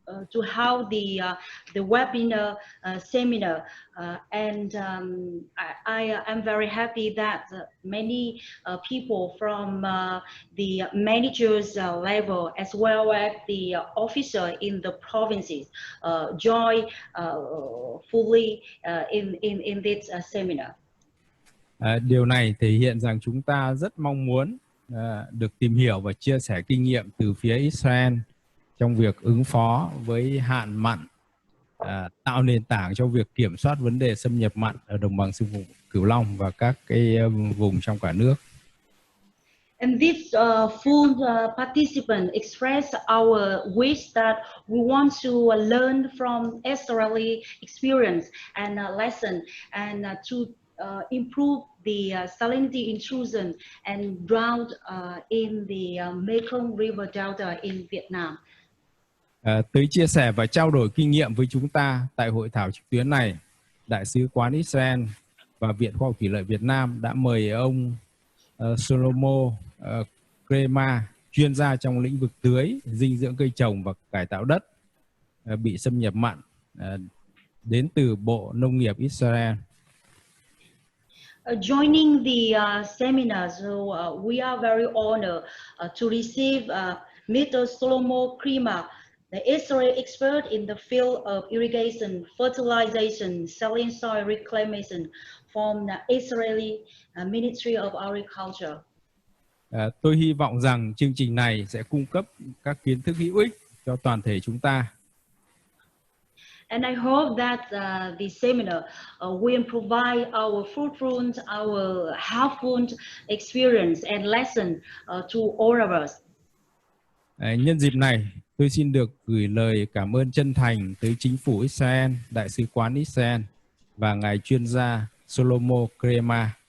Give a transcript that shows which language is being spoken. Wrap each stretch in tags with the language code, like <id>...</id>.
<en>to have the webinar seminar, and I am very happy that many people from the managers level as well as the officer in the provinces join fully in this seminar.</en> <vi>Điều này thể hiện rằng chúng ta rất mong muốn được tìm hiểu và chia sẻ kinh nghiệm từ phía Israel trong việc ứng phó với hạn mặn, tạo nền tảng cho việc kiểm soát vấn đề xâm nhập mặn ở đồng bằng sông Cửu Long và các cái vùng trong cả nước.</vi> <en>And this full participant expressed our wish that we want to learn from Israeli experience and lesson, and to improve the salinity intrusion and drought in the Mekong River Delta in Vietnam.</en> <vi>Tới chia sẻ và trao đổi kinh nghiệm với chúng ta tại hội thảo trực tuyến này, Đại sứ quán Israel và Viện Khoa học Thủy lợi Việt Nam đã mời ông Shlomo Kramer, chuyên gia trong lĩnh vực tưới, dinh dưỡng cây trồng và cải tạo đất bị xâm nhập mặn, đến từ Bộ Nông nghiệp Israel.</vi> <en>Joining the seminar, so we are very honored to receive Mr. Shlomo Kramer, the Israeli expert in the field of irrigation, fertilization, saline soil reclamation from the Israeli Ministry of Agriculture.</en> <vi>Tôi hy vọng rằng chương trình này sẽ cung cấp các kiến thức hữu ích cho toàn thể chúng ta.</vi> <en>And I hope that the seminar will provide our fruitful, our helpful experience and lesson to all of us.</en> <vi>Nhân dịp này, tôi xin được gửi lời cảm ơn chân thành tới chính phủ Israel, Đại sứ quán Israel và ngài chuyên gia Shlomo Kramer.</vi>